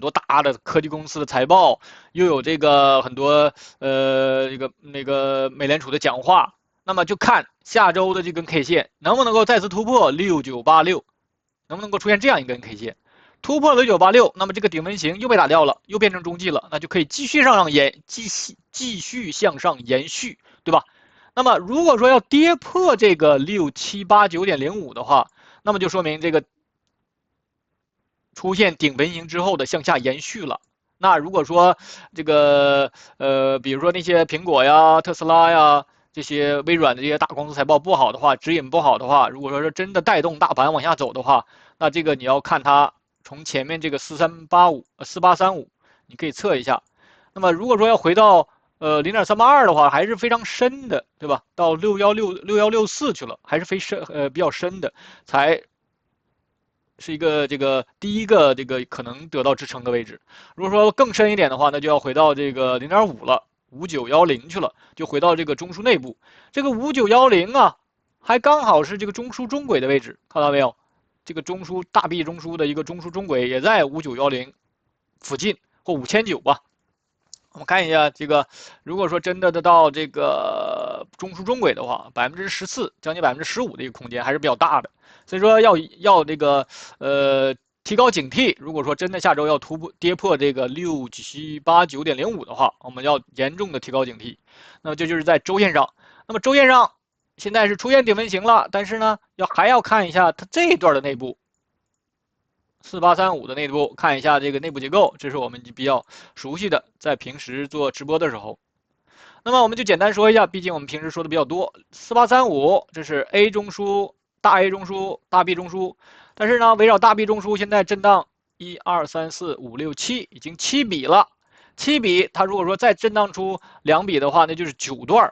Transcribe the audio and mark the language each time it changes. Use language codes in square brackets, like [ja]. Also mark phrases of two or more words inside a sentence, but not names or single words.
[zh] 多大的科技公司的財報，又有這個很多那個美聯儲的講話，那麼就看下周的這根 K 線能不能夠再次突破6986，能不能夠出現這樣一根 K 線，突破6986，那麼這個頂分型又被打掉了，又變成中繼了，那就可以繼續向上延續，對吧？那麼如果說要跌破這個6789.05的話，那麼就說明這個出現頂分型之後的向下延續了。那如果說這個比如說那些蘋果呀、特斯拉呀这些微軟的这些大公司財報不好的話，指引不好的話，如果說是真的帶動大盤往下走的話，那這個你要看它從前面這個4835，你可以測一下。那麼如果說要回到0.382的話，還是非常深的，对吧？到6164去了，還是比較深的，才是一個這個第一個這個可能得到支撐的位置。如果說更深一點的話，那就要回到這個0.5了，5910去了，就回到這個中枢內部。這個5910啊，還剛好是這個中樞中軌的位置，看到沒有？這個中樞大臂中樞的一個中樞中軌也在5910附近或5900吧。我們看一下这個，如果說真的得到這個中樞中軌的話，14%將近15%的一個空間還是比較大的，所以說要這個提高警惕。如果說真的下周要跌破這個6789.05的話，我們要嚴重的提高警惕。那麼這就是在周線上，那麼周線上現在是出現頂分型了，但是呢還要看一下它這一段的內部。4835的內部，看一下這個內部結構，這是我們比較熟悉的，在平時做直播的時候。那麼我們就簡單說一下，畢竟我們平時說的比較多。4835這是 A 中樞、大 A 中樞、大 B 中樞，但是呢，圍繞大 B 中樞現在震盪1、2、3、4、5、6、7，已經7筆了。7筆，它如果說再震盪出2筆的話，那就是9段。